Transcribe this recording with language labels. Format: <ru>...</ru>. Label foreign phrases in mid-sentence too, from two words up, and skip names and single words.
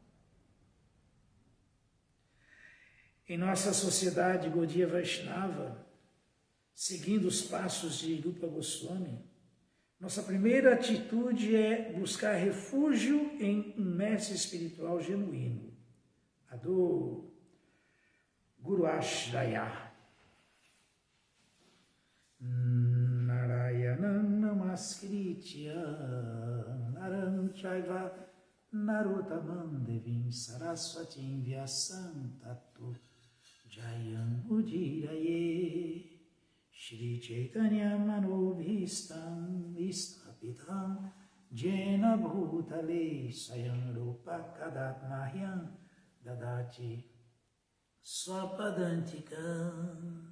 <pt>Em nossa sociedade Gaudiya Vaishnava, seguindo os passos de Rupa Goswami, nossa primeira atitude é buscar refúgio em um mestre espiritual genuíno, a do</pt> <sa>Guru Ashraya. Narayanam namaskritya naram chaiva narottamam devim saraswatim vyasam tato jayam udiraye Shri Chaitanya Manobhistam Vistapitam Jena Bhutale Swayam Rupa Kadat Mahyam Dadati Swapadantikam.</sa>